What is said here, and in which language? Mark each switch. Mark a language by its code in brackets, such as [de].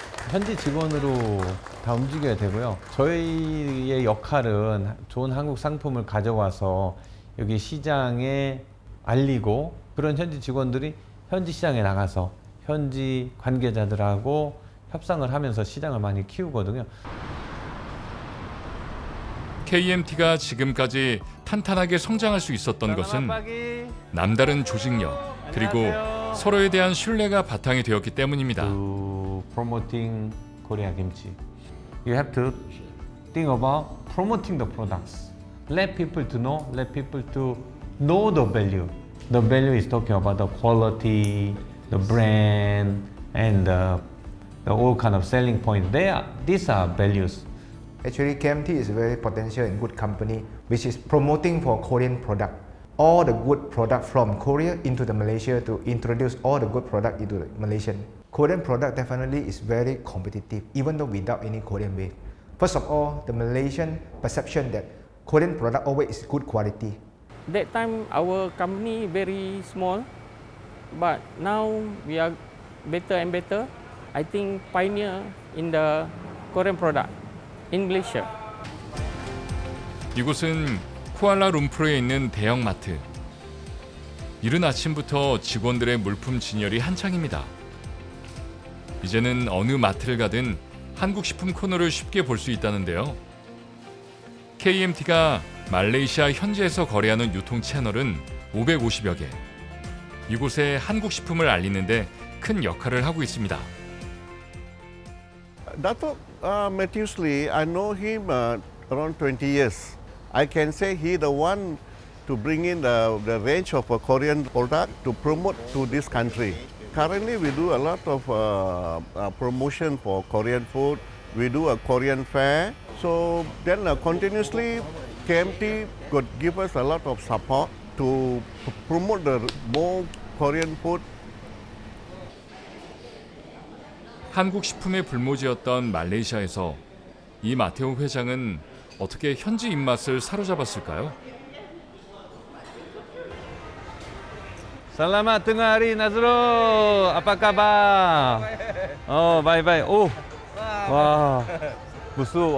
[ko] 현지 직원으로 다 움직여야 되고요. 저희의 역할은 좋은 한국 상품을 가져와서 여기 시장에 알리고 그런 현지 직원들이 현지 시장에 나가서 현지 관계자들하고 협상을 하면서 시장을 많이 키우거든요. KMT가 지금까지 탄탄하게 성장할 수 있었던 것은 남다른 조직력 그리고 서로에 대한 신뢰가 바탕이 되었기 때문입니다. [en] To promoting Korea kimchi, you have to think about promoting the products. Let people to know. Let people to know the value. The value is talking about the quality, the brand, and the all kind of selling point. These are values. Actually, KMT is a very potential and good company which is promoting for Korean product. All the good product from Korea into the Malaysia to introduce all the good product into the Malaysian. Korean product definitely is very competitive even though without any Korean wave. First of all, the Malaysian perception that Korean product always is good quality. That time our company very small, but now we are better and better. I think pioneer in the Korean product in Malaysia. [ko] 이곳은 쿠알라룸푸르에 있는 대형마트. 이른 아침부터 직원들의 물품 진열이 한창입니다. 이제는 어느 마트를 가든 한국 식품 코너를 쉽게 볼 수 있다는데요. KMT가 말레이시아 현지에서 거래하는 유통 채널은 550여 개. 이곳에 한국 식품을 알리는데 큰 역할을 하고 있습니다. [en] Datuk Matthews Lee, I know him around 20 years. I can say he the one to bring in the range of Korean product to promote to this country. Currently, we do a lot of promotion for Korean food. We do a Korean fair. So then continuously, KMT could give us a lot of support to promote the more Korean food. [ko] 한국 식품의 불모지였던 말레이시아에서 이 마테오 회장은 어떻게 현지 입맛을 사로잡았을까요? [ms] Selamat tengah hari Nazrul. Apa kabar? Oh, bye-bye. Oh. Wah. Busuk.